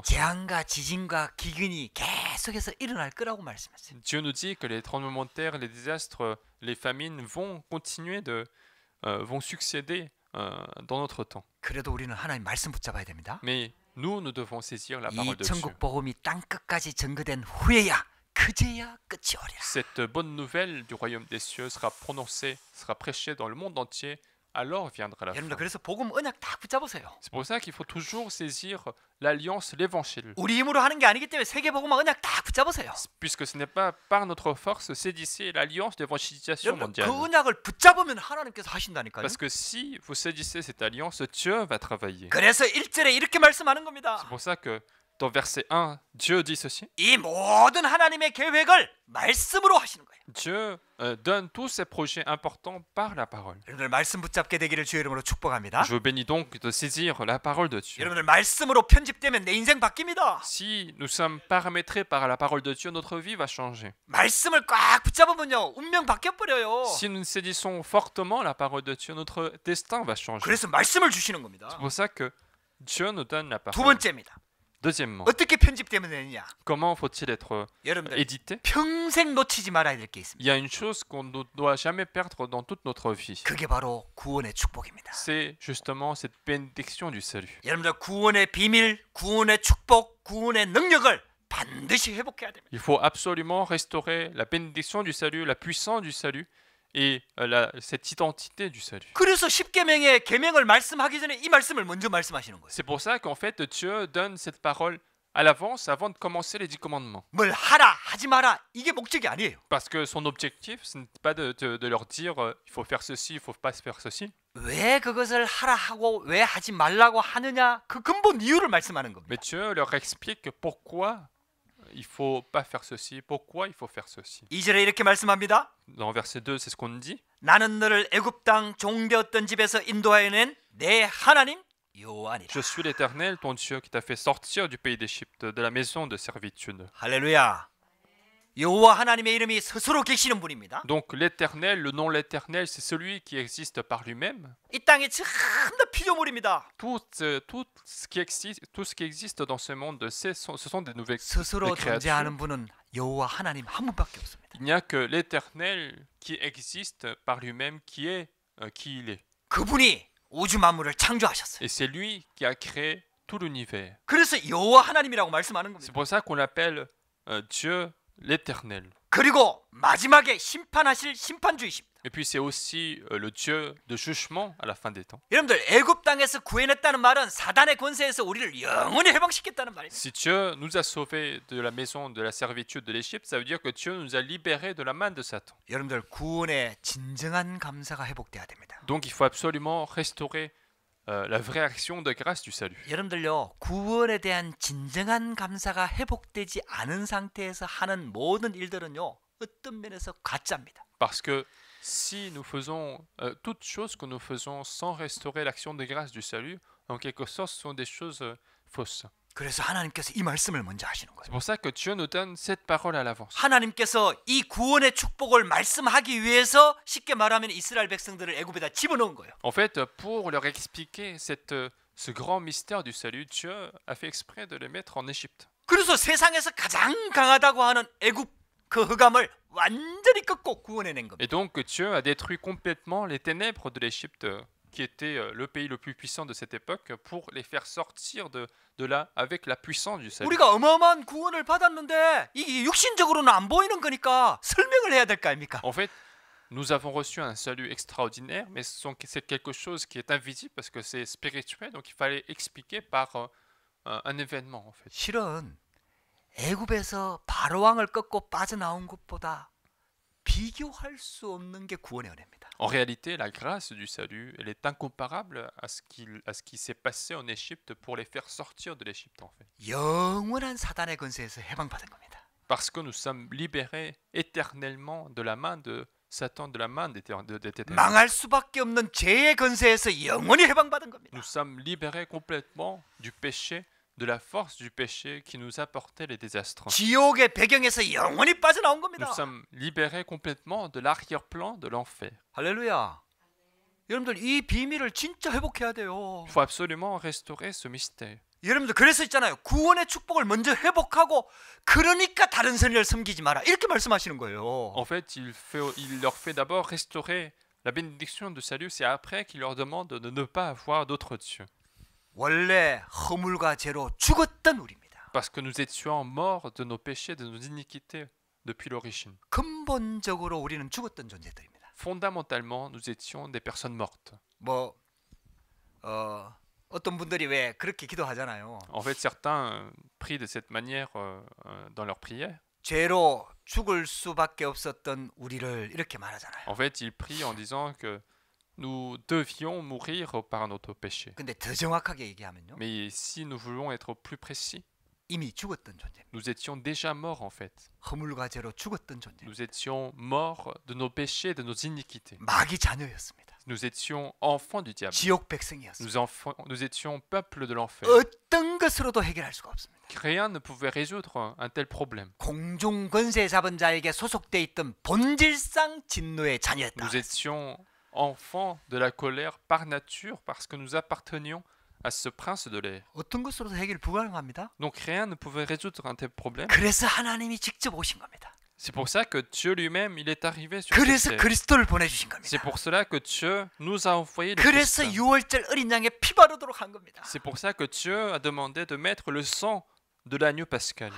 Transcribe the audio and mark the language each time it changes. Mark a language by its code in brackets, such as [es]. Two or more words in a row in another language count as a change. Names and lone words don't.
[ko] 재앙과 지진과 기근이 계속해서 일어날 거라고 말씀했어요. [fr] Dieu nous dit que les tremblements de terre, les désastres, les famines vont continuer vont succéder dans notre temps. [ko] 그래도 우리는 하나님 말씀 붙잡아야 됩니다. [fr] Mais nous devons saisir la 이 parole de Dieu. [ko] 천국 복음이 땅 끝까지 전거된 후에야 그제야 끝이 오리라. [fr] Cette bonne nouvelle du royaume des cieux sera prononcée, sera prêchée dans le monde entier, alors viendra la fin. [ko] 여러분들 그래서 복음 언약 다 붙잡으세요. [fr] C'est pour ça qu'il faut toujours saisir l'alliance, l'évangile. [ko] 우리 힘으로 하는 게 아니기 때문에 세계 복음 언약 다 붙잡으세요. [fr] Puisque ce n'est pas par notre force, saisissez l'alliance d'évangélisation 여러분들 mondiale. [ko] 그 언약을 붙잡으면 하나님께서 하신다니까요. [fr] Parce que si vous saisissez cette alliance, Dieu va travailler. [ko] 그래서 1절에 이렇게 말씀하는 겁니다. [fr] C'est pour ça que dans verset 1, Dieu dit ceci. [ko] 이 모든 하나님의 계획을 말씀으로 하시는 거예요. [fr] Dieu donne tous ses projets importants par la parole. [ko] 여러분들 말씀 붙잡게 되기를 주의 이름으로 축복합니다. [fr] Je vous bénis donc de saisir la parole de Dieu. [ko] 여러분들 말씀으로 편집되면 내 인생 바뀝니다. [fr] Si nous sommes paramétrés par la parole de Dieu, notre vie va changer. [ko] 말씀을 꽉 붙잡으면요, 운명 바뀌어 버려요. [fr] Si nous saisissons fortement la parole de Dieu, notre destin va changer. [ko] 그래서 말씀을 주시는 겁니다. [fr] C'est pour ça que Dieu nous donne la 두 parole. [ko] 번째입니다. [fr] Deuxièmement, [ko] 어떻게 편집되면 되느냐? [fr] comment faut-il être 여러분들 édité? [ko] 평생 놓치지 말아야 될 게 있습니다. [fr] Il y a une chose qu'on ne doit jamais perdre dans toute notre vie. [ko] 그게 바로 구원의 축복입니다. [fr] C'est justement cette bénédiction du salut. [ko] 여러분들 구원의 비밀, 구원의 축복, 구원의 능력을 반드시 회복해야 됩니다. [fr] Il faut absolument restaurer la bénédiction du salut, la puissance du salut et cette identité du salut. [ko] 그래서 십계명의 계명을 말씀하기 전에 이 말씀을 먼저 말씀하시는 거예요. [fr] C'est pour ça qu'en fait Dieu donne cette parole à l'avance avant de commencer les 10 commandements. [ko] 뭘 하라 하지 마라 이게 목적이 아니에요. [fr] Parce que son objectif, ce n'est pas de leur dire il faut faire ceci, il faut pas faire ceci. [ko] 왜 그것을 하라 하고 왜 하지 말라고 하느냐 그 근본 이유를 말씀하는 겁니다. [fr] Mais Dieu leur explique pourquoi il faut pas faire ceci, pourquoi il faut faire ceci. [ko] 2절에 이렇게 말씀합니다. [fr] Dans verset 2, c'est ce qu'on dit. [ko] 나는 너를 애굽 땅 종되었던 집에서 인도하여 낸 내 하나님 여호와니라. [fr] Je suis l'Éternel, ton Dieu, qui t'a fait sortir du pays d'Égypte, de la maison de servitude. [ko] 할렐루야. 여호와 하나님의 이름이 스스로 계시는 분입니다. [fr] Donc l'Éternel, le nom l'Éternel, c'est celui qui existe par lui-même. [ko] 이 땅이 전부 피조물입니다. [fr] Tout ce qui existe dans ce monde, ce sont des nouvelles 스스로 des créatures. [ko] 존재하는 분은 여호와 하나님 한 분밖에 없습니다. [fr] Il n'y a que l'Éternel qui existe par lui-même, qui est qui il est. [ko] 그분이 우주 만물을 창조하셨어요. [fr] Et c'est lui qui a créé tout l'univers. [ko] 그래서 여호와 하나님이라고 말씀하는 C'est 겁니다. [fr] pour ça qu'on l'appelle Dieu l'Éternel. [ko] 그리고 마지막에 심판하실 심판주이십니다. [fr] Et puis c'est aussi le Dieu de jugement à la fin des temps. [ko] 여러분들 애굽 땅에서 구해냈다는 말은 사단의 권세에서 우리를 영원히 해방시켰다는 말이에요. [fr] Si Dieu nous a sauvés de la maison de la servitude de l'Égypte, ça veut dire que Dieu nous a libérés de la main de Satan. [ko] 여러분들 구원의 진정한 감사가 회복돼야 됩니다. [fr] Donc il faut absolument restaurer la vraie action de grâce du salut. [ko] 여러분들요 구원에 대한 진정한 감사가 회복되지 않은 상태에서 하는 모든 일들은요 어떤 면에서 가짜입니다. [fr] Parce que si nous faisons toutes choses que nous faisons sans restaurer l'action de grâce du salut, en quelque sorte, ce sont des choses fausses. [ko] 그래서 하나님께서 이 말씀을 먼저 하시는 C'est 거예요. [fr] pour ça que Dieu nous donne cette parole à l'avance. [ko] 하나님께서 이 구원의 축복을 말씀하기 위해서 쉽게 말하면 이스라엘 백성들을 애굽에다 집어넣은 거예요. [fr] En fait, pour leur expliquer ce grand mystère du salut, Dieu a fait exprès de les mettre en Égypte. [ko] 그래서 세상에서 가장 강하다고 하는 애굽 그 흑암을 완전히 꺾고 구원해낸 겁니다. [fr] Et donc Dieu a détruit complètement les ténèbres de l'Égypte, qui était le pays le plus puissant de cette époque, pour les faire sortir de là avec la puissance du salut. [ko] 우리가 어마어마한 구원을 받았는데 이게 육신적으로는 안 보이는 거니까 설명을 해야 될 거 아닙니까? [fr] En fait, nous avons reçu un salut extraordinaire, mais c'est quelque chose qui est invisible parce que c'est spirituel, donc il fallait expliquer par un événement en fait. [ko] 실은 애굽에서 바로 왕을 꺾고 빠져나온 것보다 비교할 수 없는 게 구원의 은혜입니다. [fr] En réalité, la grâce du salut, elle est incomparable à ce qui s'est passé en Égypte pour les faire sortir de l'Égypte en fait. [ko] 영원한 사단의 권세에서 해방받은 겁니다. [fr] Parce que nous sommes libérés éternellement de la main de Satan, de la main des ténèbres. [ko] 망할 수밖에 없는 죄의 권세에서 영원히 해방받은 겁니다. [fr] Nous sommes libérés complètement du péché, de la force du péché qui nous apportait les désastres. [ko] 지옥의 배경에서 영원히 빠져나온 겁니다. [fr] Nous sommes libérés complètement de l'arrière-plan de l'enfer. [ko] 할렐루야. 여러분들 이 비밀을 진짜 회복해야 돼요. [fr] Il faut absolument restaurer ce mystère. [ko] 여러분들 그래서 있잖아요. 구원의 축복을 먼저 회복하고 그러니까 다른 선을 섬기지 마라. 이렇게 말씀하시는 거예요. [fr] En fait, il leur fait d'abord restaurer la bénédiction du salut, c'est après qu'il leur demande de ne pas avoir d'autres dieux. [ko] 원래 허물과 죄로 죽었던 우리입니다. [fr] Parce que nous étions morts de nos péchés, de nos iniquités depuis l'origine. [ko] 근본적으로 우리는 죽었던 존재들입니다. [fr] Fondamentalement, nous étions des personnes mortes. [ko] 어떤 분들이 왜 그렇게 기도하잖아요. [fr] En fait, certains prient de cette manière dans leur prière. [ko] 죄로 죽을 수밖에 없었던 우리를 이렇게 말하잖아요. [fr] En fait, ils prient en disant que nous devions mourir par notre péché. [ko] 근데 더 정확하게 얘기하면요. [fr] Mais si nous voulons être plus précis, [ko] 이미 죽었던 존재. [fr] nous étions déjà morts en fait. [ko] 허물과 죄로 죽었던 존재. [fr] Nous étions morts de nos péchés, de nos iniquités. [ko] 마귀 자녀였습니다. [fr] Nous étions enfants du diable. [ko] 지옥 백성이었습니다. [fr] Nous étions peuple de l'enfer. [ko] 어떤 것으로도 해결할 수가 없습니다. [fr] Rien ne pouvait résoudre un tel problème. [ko] 공중 권세 잡은 자에게 소속돼 있던 본질상 진노의 자녀였다. [fr] Nous étions enfants de la colère par nature parce que nous appartenions à ce prince de l'air. [ko] 어떤 것으로도 해결 불가능합니다. [fr] Donc rien ne pouvait résoudre un tel problème. [ko] 그래서 하나님이 직접 오신 겁니다. [fr] C'est pour ça que Dieu lui-même, il est arrivé sur 그래서 cette terre. [ko] 그리스도를 보내주신 겁니다. [fr] C'est pour cela que Dieu nous a envoyé le 그래서 Christ. [ko] 6월절 어린 양에 피 바르도록 한 겁니다. [fr] C'est pour ça que Dieu a demandé de mettre le sang de l'agneau pascal.